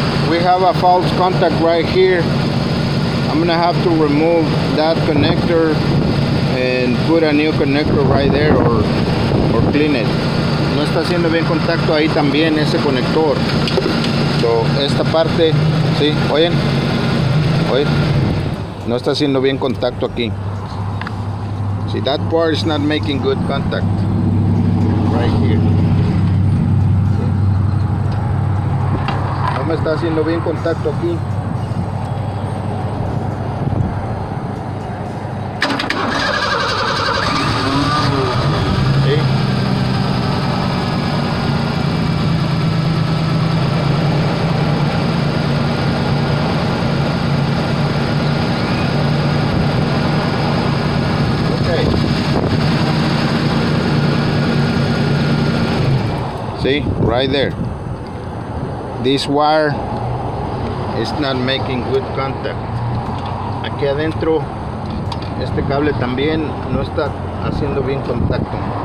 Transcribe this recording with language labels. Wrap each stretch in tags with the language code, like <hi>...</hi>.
<en>We have a false contact right here. I'm gonna have to remove that connector and put a new connector right there or clean it.</en> <es>No está haciendo bien contacto ahí también ese conector. So, esta parte, ¿sí? ¿Oyen? No está haciendo bien contacto aquí.</es> <en>See, that part is not making good contact right here.</en> <es>No me está haciendo bien contacto aquí. ¿Sí?</es> <en>Okay. See, right there. This wire is not making good contact.</en> <es>Aquí adentro este cable también no está haciendo bien contacto.</es>